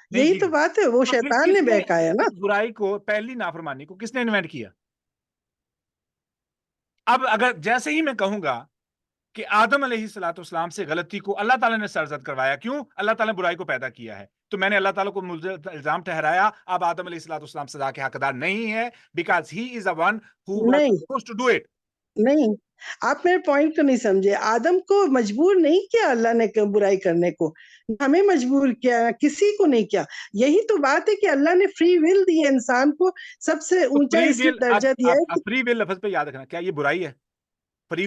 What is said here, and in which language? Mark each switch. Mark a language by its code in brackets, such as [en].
[ur] یہی تو بات ہے، وہ شیطان نے بہکایا نا. برائی کو، پہلی نافرمانی کو کس نے انوینٹ کیا؟ اب اگر جیسے ہی میں کہوں گا کہ آدم علیہ السلام سے غلطی کو اللہ تعالیٰ نے سرزد کروایا، کیوں؟ اللہ تعالیٰ نے برائی کو پیدا کیا ہے، تو میں نے اللہ تعالیٰ کو الزام ٹھہرایا. اب آدم علیہ السلام سزا کے حقدار نہیں ہے [en] because he is the one who was supposed to do it. [ur] نہیں، آپ میرے پوائنٹ کو نہیں سمجھے. آدم کو مجبور نہیں کیا اللہ نے برائی کرنے کو، ہمیں مجبور کیا، کسی کو نہیں کیا. یہی تو بات ہے کہ اللہ نے فری ول دی ہے انسان کو، سب سے اونچا اس میں درجہ دیا ہے. فری ول لفظ پہ یاد رکھنا، کیا یہ برائی ہے؟ فری